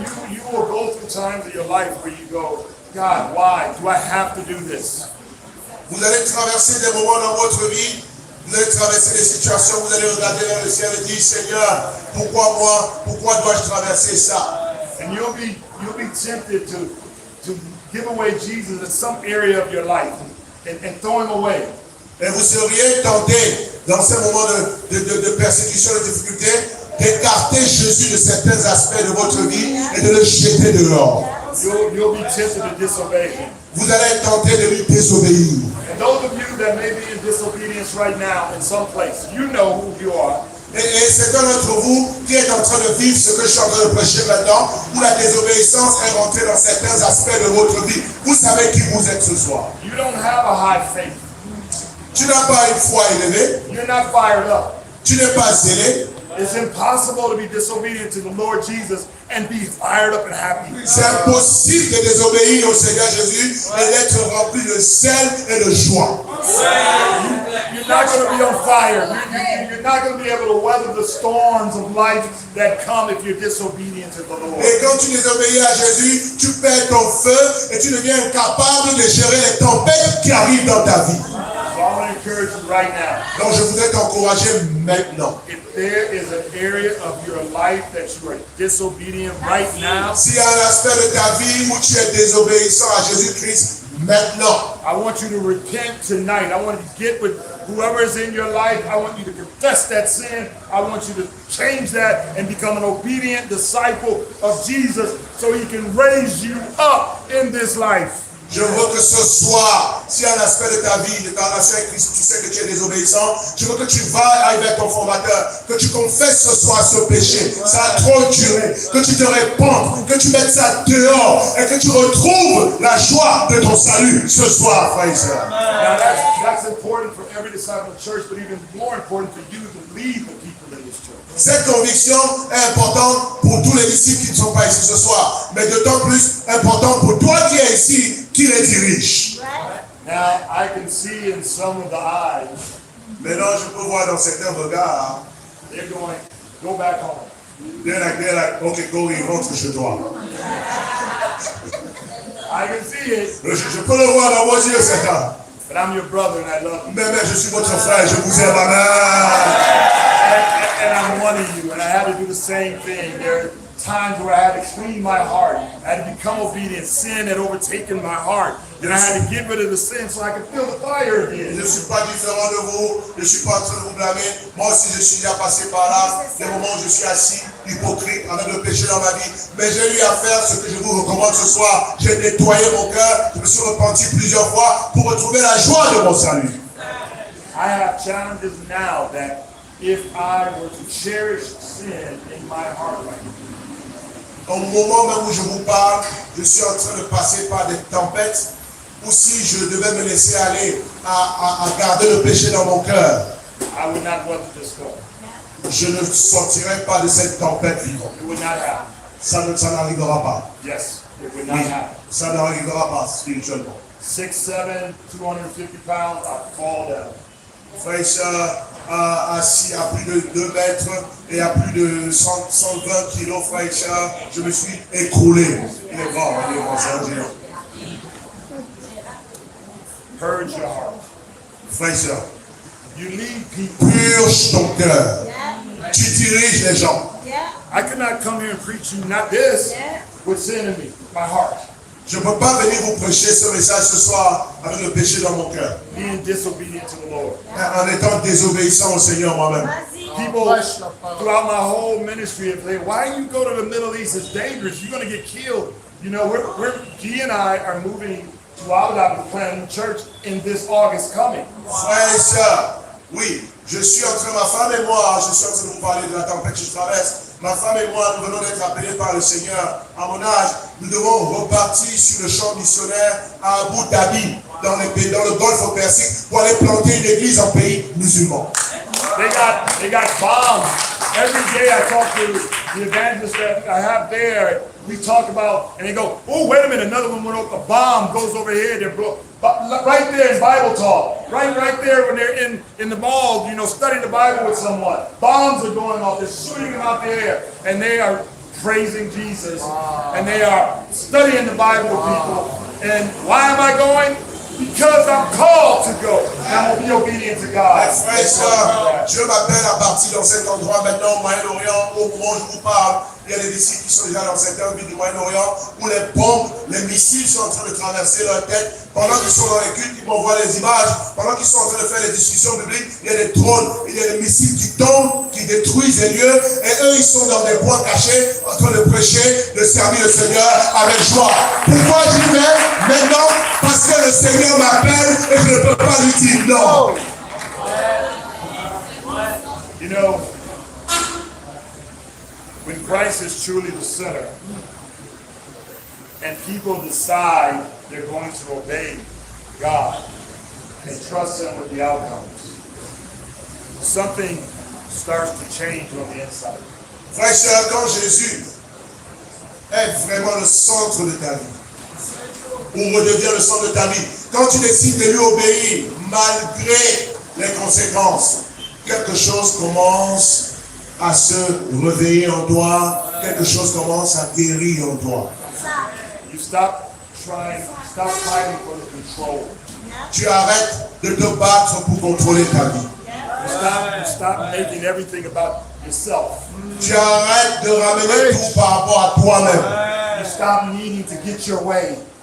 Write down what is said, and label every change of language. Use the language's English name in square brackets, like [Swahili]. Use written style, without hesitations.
[English] You will go through times of your life where you go, God, why do I have to do this? [French] Vous allez traverser des moments dans votre vie, vous allez traverser des situations, vous allez regarder vers le ciel et dire, Seigneur, pourquoi moi, pourquoi dois-je traverser ça? [English] And you'll be tempted to give away Jesus in some area of your life and throw him away. [French] Et vous seriez tenté, dans ces moments de persécution, de difficulté, d'écarter Jésus de certains aspects de votre vie et de le jeter dehors. [English] You'll be tempted to disobey him. [French] Vous allez être tenté de lui désobéir. [English] And those of you that may be in disobedience right now in some place, you know who you are. [French] Et c'est un d'entre vous qui est en train de vivre ce que je suis en train de prêcher maintenant, où la désobéissance est rentrée dans certains aspects de votre vie. Vous savez qui vous êtes ce soir. [English] You don't have a high faith. [French] Tu n'as pas une foi élevée. [English] You're not fired up. [French] Tu n'es pas zélé. [English] It's impossible to be disobedient to the Lord Jesus and be fired up and happy. [French] C'est impossible de désobéir au Seigneur Jésus et d'être rempli de zèle et de joie. [English] You're not going to be on fire. You're not going to be able to weather the storms of life that come if you're disobedient to the Lord. [French] Et quand tu désobéis à Jésus, tu perds ton feu et tu deviens incapable de gérer les tempêtes qui arrivent dans ta vie. [English] So I want to encourage you right now. [French] Donc je voudrais t'encourager maintenant. [English] If there is an area of your life that you are disobedient right now, [French] S'il y a un aspect de ta vie où tu es désobéissant à Jésus-Christ, maintenant, [English] I want you to repent tonight. I want you to get with whoever is in your life. I want you to confess that sin. I want you to change that and become an obedient disciple of Jesus so he can raise you up in this life. [French] je veux que ce soir, s'il y a un aspect de ta vie, de ta relation avec Christ, tu sais que tu es désobéissant, je veux que tu ailles vers ton formateur, que tu confesses ce soir ce péché. Ça a trop duré, que tu te répandes, que tu mettes ça dehors et que tu retrouves la joie de ton salut ce soir, frère et sœur. [English] Now that's important for every disciple of the church, but even more important for you to lead the people in this church. [French] Cette conviction est importante pour tous les disciples qui ne sont pas ici ce soir, mais d'autant plus important pour toi qui es ici, qui les dirige. [English] Now I can see in some of the eyes, [French] Maintenant, je peux voir dans certains regards, [English] they're going, go back home. they're like, ok, go, [French] rentre chez toi. [English] I can see it, [French] Je peux le voir dans vos yeux, Satan. [English] but I'm your brother and I love you. [French] Mais je suis votre frère, je vous aime, amen. [English] And I'm one of you, and I had to do the same thing. There are times where I had to clean my heart. I had to become obedient. Sin had overtaken my heart. Then I had to get rid of the sin so I could feel the fire [French] Je [English] again. [French] ne suis pas différent de vous, je ne suis pas en train de vous blâmer. Moi aussi, je suis déjà passé par là, des moments où je suis assis, hypocrite, en train de pécher dans ma vie. Mais j'ai eu à faire ce que je vous recommande ce soir. J'ai nettoyé mon cœur, je me suis repenti plusieurs fois pour retrouver la joie de mon salut. [English] I have challenges now that if I were to cherish sin in my heart right now, [French] Au moment même où je vous parle, je suis en train de passer par des tempêtes, ou si je devais me laisser aller à garder le péché dans mon cœur, [English] I would not weather this storm. [French] je ne sortirai pas de cette tempête vivante. [English] It would not happen. [French] Ça n'arrivera pas. [English] Yes, it would not [French] Oui, [English] happen. [French] ça n'arrivera pas spirituellement. [English] 6'7", 250 pounds, I fall down. [French] Frère et sœur, assis à plus de 2 mètres et à plus de 120 kilos, frère et sœur, je me suis écroulé. Il est grand, c'est un géant. [English] Purge your heart. [French] Frère et sœur, [English] You lead people. [French] purge ton cœur. Tu diriges les gens. [English] I could not come here and preach you, not this, with sin in me, my heart. [French] Je ne peux pas venir vous prêcher ce message ce soir avec le péché dans mon cœur. [English] Being disobedient to the Lord. [French] En étant désobéissant au Seigneur moi-même. [English] People throughout my whole ministry have said, why you go to the Middle East? It's dangerous. You're going to get killed. You know, G and I are moving to Abu Dhabi to plant a church in this August coming. [French] Frères et sœurs, oui, je suis en train, ma femme et moi, je suis en train de vous parler de la tempête que je traverse. Ma femme et moi, nous venons d'être appelés par le Seigneur. À mon âge, nous devons repartir sur le champ missionnaire à Abu Dhabi, dans le golfe Persique, pour aller planter une église en pays musulman. [English] They got bombs. Every day I talk to the evangelists that I have there. We talk about, and they go, oh, wait a minute, another one went over, a bomb goes over here. They're right there in Bible talk. Right there when they're in the mall, you know, studying the Bible with someone. Bombs are going off. They're shooting them out there. And they are praising Jesus. And they are studying the Bible with people. And why am I going? Because I'm called to go. And I'm obedient to God. [French] Frères et sœurs, Dieu m'appelle à partir dans cet endroit maintenant au Moyen-Orient, au moment où je vous parle. Il y a des disciples qui sont déjà dans certaines villes du Moyen-Orient où les bombes, les missiles sont en train de traverser leur tête. Pendant qu'ils sont dans les cultes, ils m'envoient les images. Pendant qu'ils sont en train de faire les discussions bibliques, il y a des drones, il y a des missiles qui tombent, qui détruisent les lieux. Et eux, ils sont dans des bois cachés, en train de prêcher, de servir le Seigneur avec joie. Pourquoi j'y vais maintenant? Parce que le Seigneur m'appelle et je ne peux pas lui dire non. [English] You know, when Christ is truly the center and people decide they're going to obey God and trust Him with the outcomes, something starts to change on the inside. [French] Frères et sœurs, quand Jésus est vraiment le centre de ta vie, ou redevient le centre de ta vie, quand tu décides de lui obéir malgré les conséquences, quelque chose commence à se réveiller en toi, quelque chose commence à guérir en toi. [English] You stop fighting for the control. [French] Tu arrêtes de te battre pour contrôler ta vie. [English] You stop making everything about yourself. [French] Tu arrêtes de ramener tout par rapport à toi-même. [English] You stop needing to get your way.